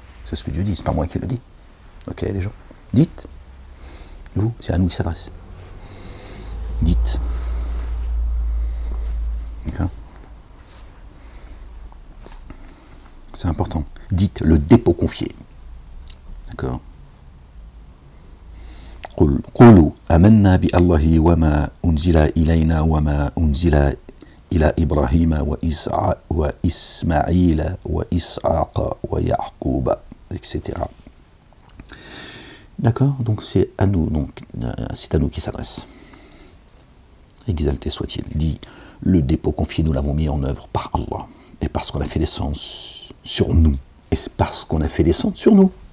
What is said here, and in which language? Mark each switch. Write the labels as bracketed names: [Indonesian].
[French] C'est ce que Dieu dit, c'est pas moi qui le dis. Ok les gens, dites, vous, c'est à nous qu'il s'adresse. Dites, d'accord? C'est important. Dites le dépôt confié, d'accord? [Arabic] قولوا آمنا بالله وما أنزل إلينا وما أنزل إلى إبراهيم وإسماعيل وإسحاق ويعقوب, etc. [French] D'accord? Donc c'est à nous, c'est à nous qui s'adresse. Exalté soit-il. Dit, le dépôt confié, nous l'avons mis en œuvre par Allah. Et parce qu'on a fait descendre sur nous. Et c'est parce qu'on a fait descendre sur nous.